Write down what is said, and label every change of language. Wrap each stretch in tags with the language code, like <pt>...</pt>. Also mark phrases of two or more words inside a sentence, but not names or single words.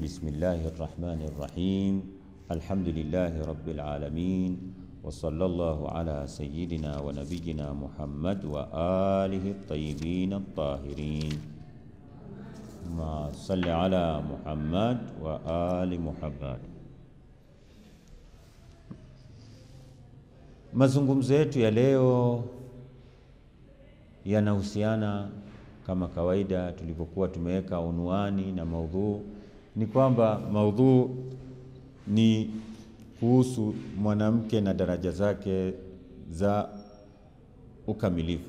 <ar>بسم الله الرحمن الرحيم. الحمد لله رب العالمين، وصلى الله على سيدنا ونبينا محمد وآله الطيبين الطاهرين. ما صل على محمد وآل محمد.</ar> <sw>Mazungumzo yetu ya leo yanahusiana kama kawaida tulivyokuwa tumeweka unwani na maudhu, ni kwamba maudhu ni kuhusu mwanamke na daraja zake za ukamilifu.</sw>